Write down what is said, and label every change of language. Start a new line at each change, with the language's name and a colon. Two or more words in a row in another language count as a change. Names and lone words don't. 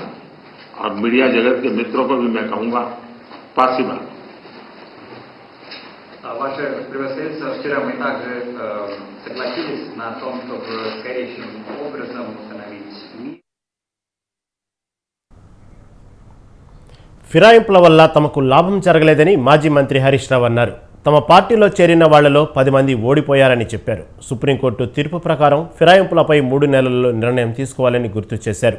Hindi: और मीडिया जगत के मित्रों को भी मैं कहूंगा,
Russian: спасибо. Ваше превосходительство, вчера мы также согласились на том, чтобы скорейшим образом установить мир.
Telugu: ఫిరాయింపుల వల్ల తమకు లాభం జరగలేదని మాజీ మంత్రి హరీష్ రావు అన్నారు. తమ పార్టీలో చేరిన వాళ్లలో 10 మంది ఓడిపోయారని చెప్పారు. సుప్రీంకోర్టు తీర్పు ప్రకారం ఫిరాయింపులపై 3 నెలల్లో నిర్ణయం తీసుకోవాలని గుర్తు చేశారు.